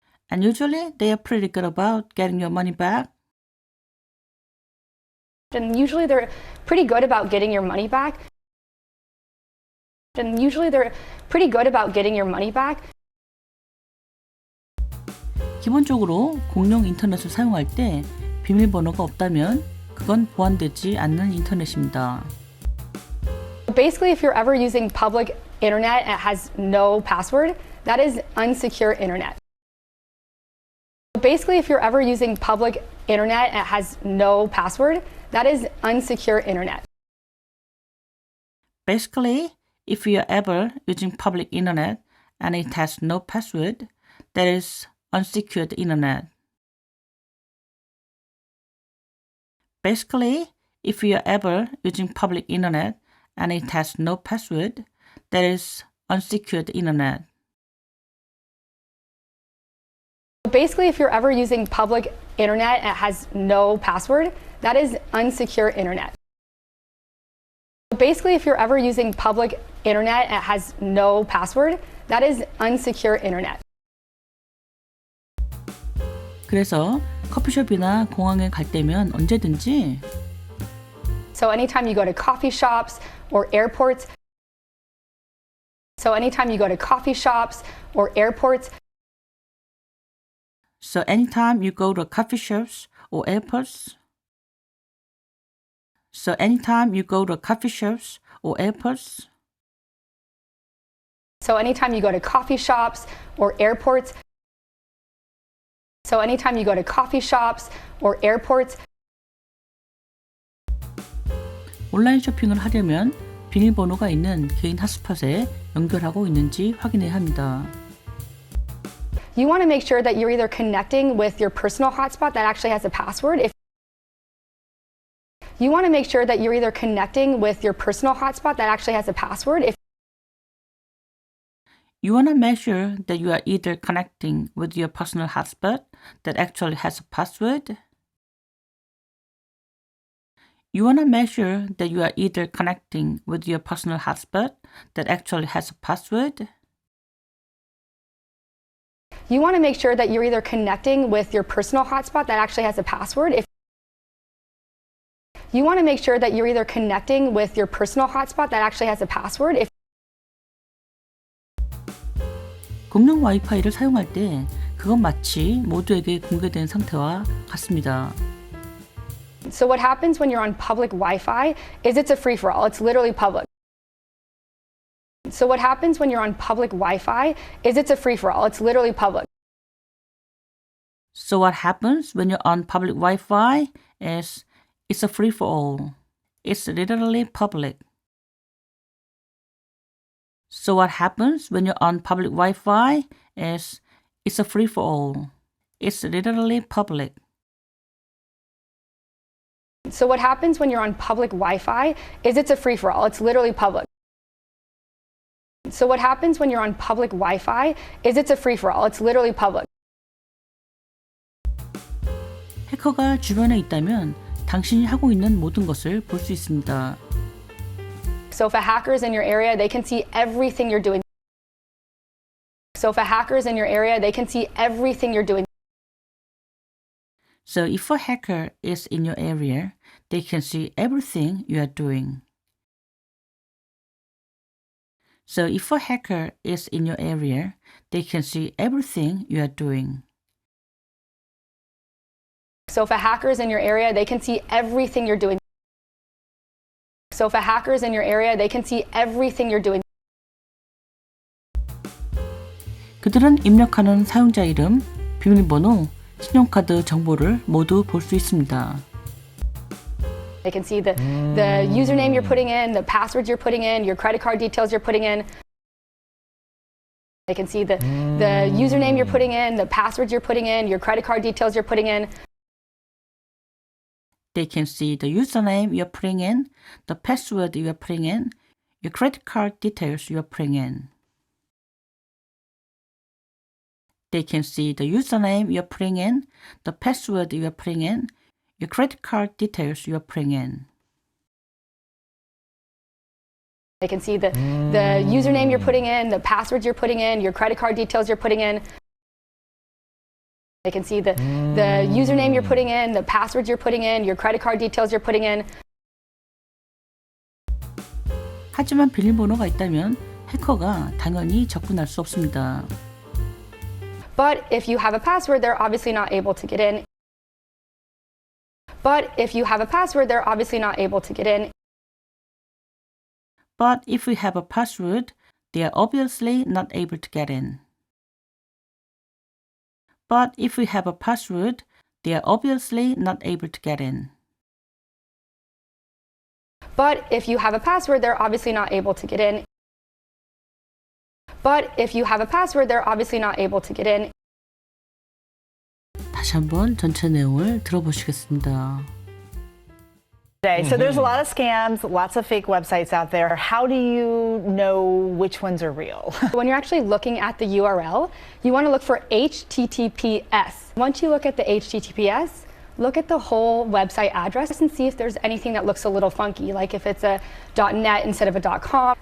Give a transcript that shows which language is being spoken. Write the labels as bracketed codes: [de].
[en] And usually they are pretty good about getting your money back. And usually they're pretty good about getting your money back. And usually they're pretty good about getting your money back. [ko] 기본적으로 공용 인터넷을 사용할 때 비밀번호가 없다면 그건 보안되지 않는 인터넷입니다. [en] Basically, if you're ever using public internet and it has no password, that is unsecure internet. Basically, if you're ever using public internet and it has no password, that is unsecure internet. Basically, if you are ever using public internet and it has no password, that is unsecured internet. Basically, if you are ever using public internet and it has no password, that is unsecured internet. Basically, if you're ever using public internet and it has no password, that is unsecure internet. Basically, if you're ever using public internet and it has no password, that is unsecure internet. [ko] 그래서 커피숍이나 공항에 갈 때면 언제든지 [en] So anytime you go to coffee shops or airports, so anytime you go to coffee shops or airports, So anytime you go to coffee shops or airports, so anytime you go to coffee shops or airports, so anytime you go to coffee shops or airports, so anytime you go to coffee shops or airports, [ko] 온라인 쇼핑을 하려면 비밀번호가 있는 개인 핫스팟에 연결하고 있는지 확인해야 합니다. [en] you want to make sure that you're either connecting with your personal hotspot that actually has a password. If you want to make sure that you're either connecting with your personal hotspot that actually has a password. If You want to make sure that you are either connecting with your personal hotspot that actually has a password. You want to make sure that you are either connecting with your personal hotspot that actually has a password. you want to make sure that you're either connecting with your personal hotspot that actually has a password. If you want to make sure that you're either connecting with your personal hotspot that actually has a password. If [ko] 공용 와이파이를 사용할 때 그건 마치 모두에게 공개된 상태와 같습니다. [en] So what happens when you're on public Wi-Fi is it's a free-for-all. It's literally public. So what happens when you're on public Wi-Fi is it's a free-for-all. It's literally public. So what happens when you're on public Wi-Fi is it's a free-for-all. It's literally public. So what happens when you're on public Wi-Fi is it's a free-for-all. It's literally public. So what happens when you're on public Wi-Fi is it's a free-for-all. It's literally public. So what happens when you're on public Wi-Fi is it's a free-for-all. It's literally public. [ko] 해커가 주변에 있다면 당신이 하고 있는 모든 것을 볼 수 있습니다. [en] So if a hacker's in your area, they can see everything you're doing. So if a hacker's in your area, they can see everything you're doing. So if a hacker is in your area, they can see everything you are doing. So if a hacker is in your area, they can see everything you are doing. So if a hacker's in your area, they can see everything you're doing. So if a hacker's in your area, they can see everything you're doing. [ko] 그들은 입력하는 사용자 이름, 비밀번호, 신용카드 정보를 모두 볼 수 있습니다. [en] They can see the username you're putting in, the passwords you're putting in, your credit card details you're putting in. They can see the username you're putting in, the passwords you're putting in, your credit card details you're putting in. They can see the username you're putting in, the password you're putting in, your credit card details you're putting in. They can see the username you're putting in, the password you're putting in, your credit card details you're putting in. They can see the username you're putting in, the passwords you're putting in, your credit card details you're putting in. They can see the username you're putting in, the passwords you're putting in, your credit card details you're putting in. [ko] 하지만 비밀번호가 있다면 해커가 당연히 접근할 수 없습니다. [en] But if you have a password, they're obviously not able to get in. But if you have a password, they're obviously not able to get in. But if we have a password, they are obviously not able to get in. But if we have a password, they are obviously not able to get in. But if you have a password, they're obviously not able to get in. But if you have a password, they're obviously not able to get in. [ko] 다시 한번 전체 내용을 들어보시겠습니다. [en] So there's a lot of scams, lots of fake websites out there. How do you know which ones are real? When you're actually looking at the URL, you want to look for HTTPS. Once you look at the HTTPS, look at the whole website address and see if there's anything that looks a little funky, like if it's a .net instead of a .com.